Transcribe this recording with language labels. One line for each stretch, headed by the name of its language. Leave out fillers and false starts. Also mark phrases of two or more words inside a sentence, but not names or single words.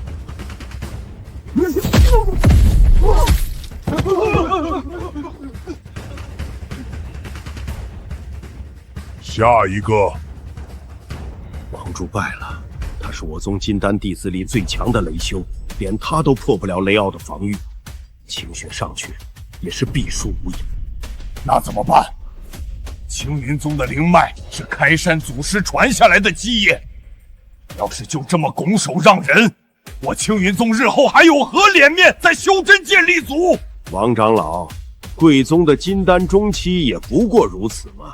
Chinese: 下一個。王柱敗了，他是我宗金丹弟子裡最強的雷修，連他都破不了雷奧的防禦，清雪上去也是必輸無疑。那怎麼辦？青雲宗的靈脈是開山祖師傳下來的基業，要是就這麼拱手讓人，我青雲宗日後還有何臉面在修真界立足？王長老，貴宗的金丹中期也不過如此嘛。